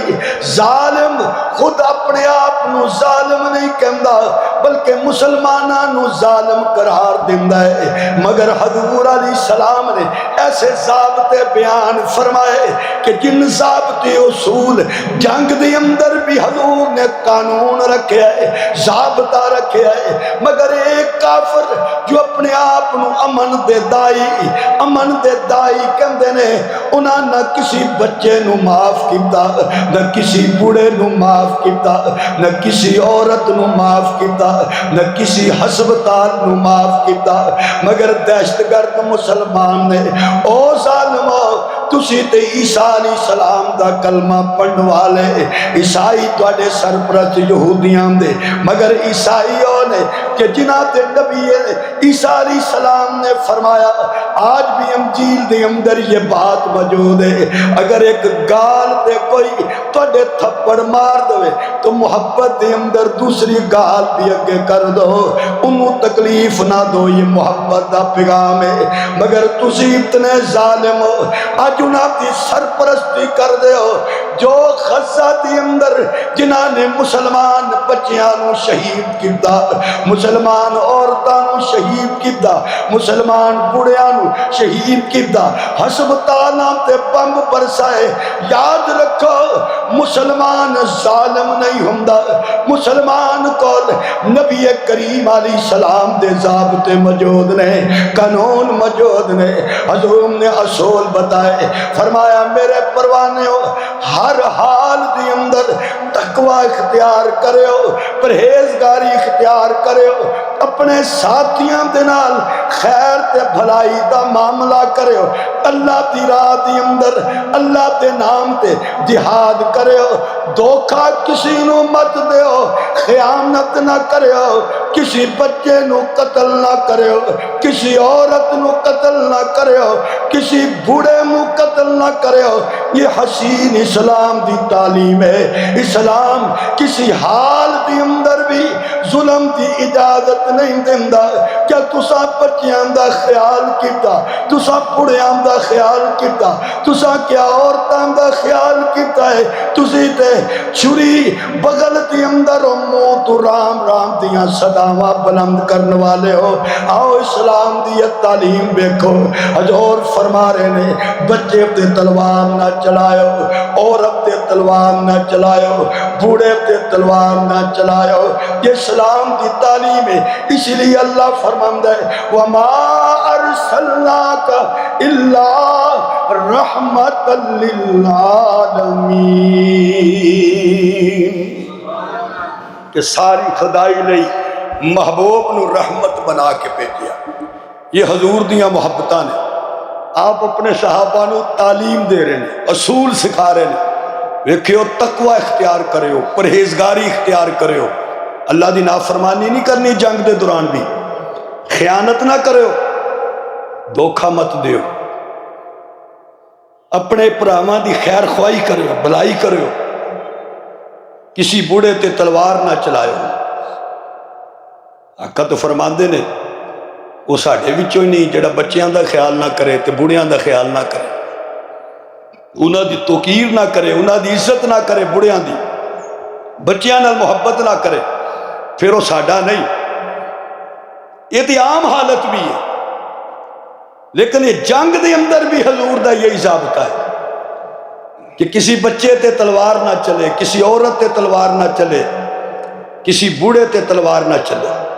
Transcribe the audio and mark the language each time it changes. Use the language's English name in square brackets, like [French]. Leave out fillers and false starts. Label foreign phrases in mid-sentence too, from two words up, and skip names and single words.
[Punjabi] ظالم خود اپنے آپ نو ظالم نہیں کہندا بلکہ مسلماناں نو ظالم قرار دیندا ہے، مگر حضور علیہ السلام نے ایسے ضابطے بیان فرمائے کہ جن ضابطے اصول جنگ دے اندر بھی حضور نے قانون رکھے ہے، ضابطہ رکھے ہے، مگر ایک کافر جو اپنے آپ نو امن دے دائی کہندے نے، انہاں نہ کسی بچے نو معاف کیتا، نہ کسی بوڑھے نو معاف کیتا، نہ کسی عورت نو معاف کیتا، نہ کسی ہسپتال نو معاف کیتا، مگر دہشت گرد مسلمان نے او ظالمو تسی تے عیسیٰ علیہ السلام دا کلمہ پڑھن والے، عیسائی تواڈے سرپرست یہودیاں دے، مگر عیسائیوں نے کہ جنہاں تے نبی عیسیٰ علیہ السلام نے فرمایا، آج بھی انجیل دے اندر یہ بات موجود ہے، اگر ایک گال تے کوئی تواڈے تھپڑ مار دے تو محبت دے اندر دوسری گال بھی اگے کر دو، انہوں تکلیف نہ دو، یہ محبت دا پیغام ہے، مگر تسی اتنے ظالم ہو، آج انہاں دی سرپرستی کر دے ہو جو غزہ دی اندر جنہاں نے مسلمان بچیاں نو شہید کیتا، مسلمان عورتاں نو شہید کیتا، مسلمان بوڑھیاں نو شہید کیتا، ہسپتالاں تے بم برسائے۔ یاد رکھو مسلمان ظالم نہیں ہوندا، مسلمان کول نبی کریم علیہ السلام دے ضابطے موجود نے، قانون موجود نے۔ حضور نے اصول بتائے، فرمایا میرے پروانیوں ہر حال دی اندر تقوی اختیار کرے ہو، پرہیزگاری اختیار کرے ہو، اپنے ساتھیاں دے نال خیر تے بھلائی دا معاملہ کرے ہو، اللہ دی راہ دی اندر اللہ دے نام تے جہاد کرے ہو، دھوکہ کسی نو مت دے ہو، خیانت نہ کرے ہو، کسی بچے نو قتل نہ کرے ہو، کسی عورت نو قتل نہ کرے ہو، کسی بوڑھے نو قتل نہ کرے ہو۔ یہ حسین اسلام دی تعلیم ہے۔ اسلام کسی حال دی اندر بھی ظلم دی اجازت نہیں دیندا۔ کیا تسا بچیاں دا خیال کیتا، تسا بوڑھیاں دا خیال کیتا، تسا کیا عورتاں دا خیال کیتا ہے؟ تسی تے چھری بغل دی اندر ہو، منہ تو رام رام دیاں صداواں بلند کرنے والے ہو۔ آؤ اسلام دی تعلیم دیکھو، حضور فرما رہے نے بچے تے تلوار نہ چلائو، عورت تے تلوار نہ چلائو، بوڑھے تے تلوار نہ چلائو۔ یہ اسلام دی تعلیم ہے، اس لیے اللہ فرماندا ہے [Arabic] وَمَا أَرْسَلْنَاكَ إِلَّا رَحْمَةً لِلْعَالَمِينَ، [Punjabi] کہ ساری خدائی لئی محبوب نو رحمت بنا کے بھیجیا۔ یہ حضور دیاں محبتاں نے، آپ اپنے صحابہ نو تعلیم دے رہے ہیں، اصول سکھا رہے ہیں، ویکھیو تقوی اختیار کریو، پرہیزگاری اختیار کریو، اللہ دی نافرمانی نہیں کرنی جنگ دے دوران بھی، خیانت نہ کریو، دھوکھا مت دیو، اپنے بھراواں دی خیر خواہی کریو، بھلائی کریو، کسی بوڑھے تے تلوار نہ چلائیو۔ آقا تو فرماندے نے وہ ساڈے وچوں ہی نہیں جڑا بچیاں دا خیال نہ کرے تے بوڑھیاں دا خیال نہ کرے، انہاں دی توقیر نہ کرے، انہاں دی عزت نہ کرے، بوڑھیاں دی بچیاں نال محبت نہ کرے، پھر وہ ساڈا نہیں۔ یہ تو عام حالت بھی ہے، لیکن یہ جنگ دے اندر بھی حضور دا یہی ضابطہ ہے کہ کسی بچے تے تلوار نہ چلے، کسی عورت تے تلوار نہ چلے، کسی بوڑھے تے تلوار نہ چلے۔